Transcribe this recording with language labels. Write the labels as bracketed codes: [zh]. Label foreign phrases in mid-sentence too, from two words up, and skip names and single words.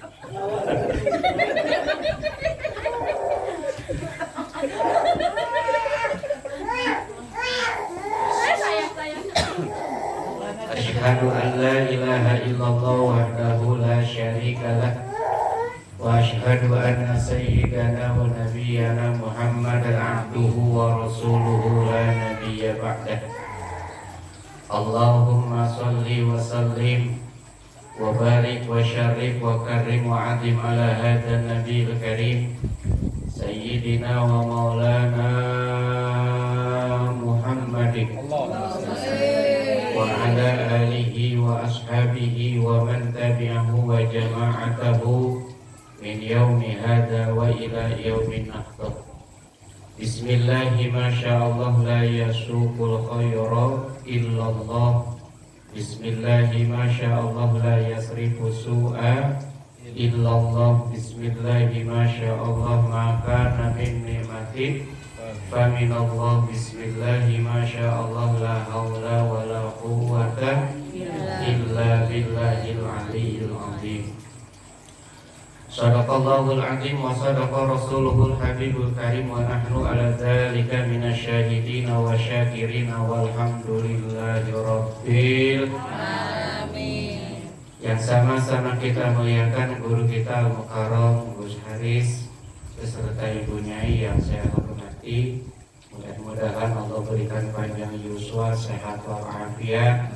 [ar] أشهد أن لا إله إلا الله وحده لا شريك له وأشهد أن سيدنا ونبينا محمدا عبده ورسوله لا نبي بعده. اللهم صل وسلم وبارك وشرف وكرم وعظم على هذا النبي الكريم سيدنا ومولانا محمد وعلى آله وأصحابه ومن تبعه وجماعته من يوم هذا وإلى يوم آخر. بسم الله ما شاء الله لا يسوق الخير إلا الله. بسم الله ما شاء الله لا يصرف السوء إلا الله. بسم الله ما شاء الله ما كان من نعمة فمن الله. بسم الله ما شاء الله لا حول ولا قوة إلا بالله العلي العظيم. صدق الله العظيم وصدق رسوله الحبيب الكريم ونحن على ذلك من الشاهدين والشاكرين والحمد لله رب Amin. [id] Yang sama-sama kita muliakan guru kita Al-Mukarram Gus Haris beserta Ibu Nyai yang saya hormati. Mudah-mudahan Allah berikan panjang yuswa, sehat walafiat.